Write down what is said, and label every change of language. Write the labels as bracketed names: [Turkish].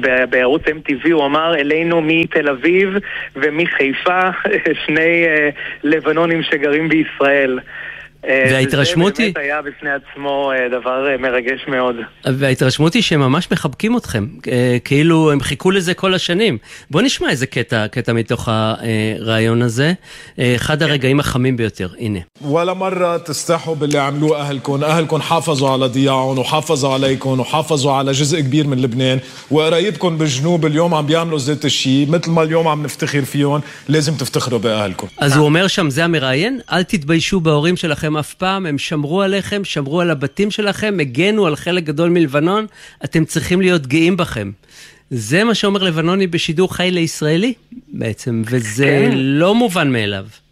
[Hebrew] בערוץ MTV הוא אמר אלינו מתל אביב ומחיפה, שני לבנונים שגרים בישראל. וההתרשמות היא... זה באמת היה בפני עצמו דבר מרגש מאוד. וההתרשמות היא שהם ממש מחבקים אתכם, כאילו הם חיכו לזה כל השנים. בוא נשמע איזה קטע מתוך הרעיון הזה, אחד הרגעים החמים ביותר, הנה. [Arabic] ولا مرة تستحوا باللي عملوا أهلكم أهلكم حافظوا على ضياعهم وحافظوا عليكم وحافظوا على جزء كبير من لبنان وقرايبكم بالجنوب اليوم عم بيعملوا ذات الشيء مثل ما اليوم عم نفتخر فيهم لازم تفتخروا بأهلكم [Hebrew] אז هو אומר שם זה המראיין אל תתביישו בהורים שלכם אף פעם הם שמרו עליכם שמרו על הבתים שלכם הגנו על חלק גדול מלבנון אתם צריכים להיות גאים בכם זה מה שאומר לבנוני בשידור חי לישראלי בעצם וזה לא מובן מאליו